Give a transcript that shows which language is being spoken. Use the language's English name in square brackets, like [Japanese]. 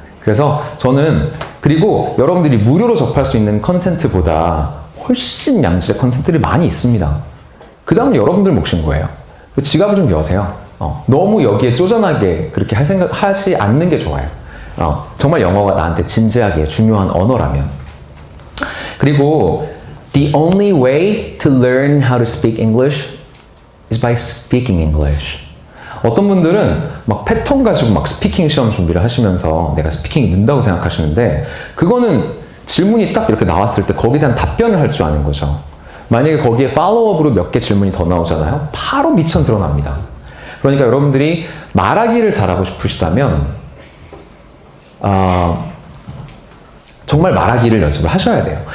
[Korean] 그래서 저는 그리고 여러분들이 무료로 접할 수 있는 컨텐츠보다 훨씬 양질의 컨텐츠들이 많이 있습니다. 그 다음은 여러분들 몫인 거예요. 지갑을 좀 여세요. 너무 여기에 쪼잔하게 그렇게 하지 않는 게 좋아요. 정말 영어가 나한테 진지하게 중요한 언어라면. 그리고 [English] the only way to learn how to speak English is by speaking English. [Korean] 어떤 분들은 막 패턴 가지고 막 스피킹 시험 준비를 하시면서 내가 스피킹이 는다고 생각하시는데 그거는 질문이 딱 이렇게 나왔을 때 거기에 대한 답변을 할 줄 아는 거죠. 만약에 거기에 팔로우업으로 몇 개 질문이 더 나오잖아요. 바로 미천 드러납니다. 그러니까 여러분들이 말하기를 잘하고 싶으시다면 정말 말하기를 연습을 하셔야 돼요.